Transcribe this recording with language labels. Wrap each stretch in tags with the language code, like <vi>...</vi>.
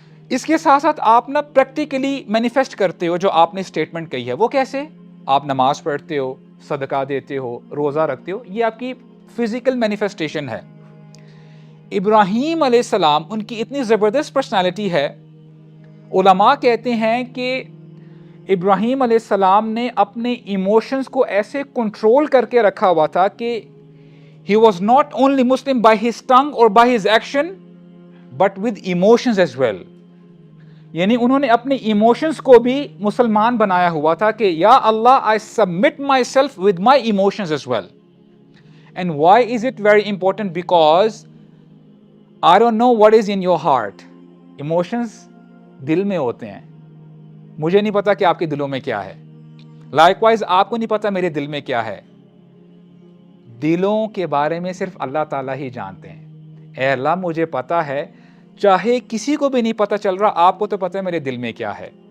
<ur>اس کے ساتھ ساتھ آپ نا پریکٹیکلی مینیفیسٹ کرتے ہو جو آپ نے اسٹیٹمنٹ کہی ہے. وہ کیسے؟ آپ نماز پڑھتے ہو, صدقہ دیتے ہو, روزہ رکھتے ہو, یہ آپ کی فزیکل مینیفیسٹیشن ہے. ابراہیم علیہ السلام ان کی اتنی زبردست پرسنالٹی ہے, علماء کہتے ہیں کہ ابراہیم علیہ السلام نے اپنے ایموشنز کو ایسے کنٹرول کر کے رکھا ہوا تھا کہ</ur> <en>he was not only Muslim by his tongue or by his action but with emotions as well.</en> <ur>یعنی انہوں نے اپنے ایموشنز کو بھی مسلمان بنایا ہوا تھا کہ یا اللہ</ur> <en>I submit myself with my emotions as well. And why is it very important? Because I don't know what is in your heart.</en> <ur>Emotions دل میں ہوتے ہیں. مجھے نہیں پتا کہ آپ کے دلوں میں کیا ہے. Likewise آپ کو نہیں پتا میرے دل میں کیا ہے. دلوں کے بارے میں صرف اللہ تعالیٰ ہی جانتے ہیں. اے اللہ مجھے پتا ہے, چاہے کسی کو بھی نہیں پتا چل رہا, آپ کو تو پتا ہے میرے دل میں کیا ہے.</ur>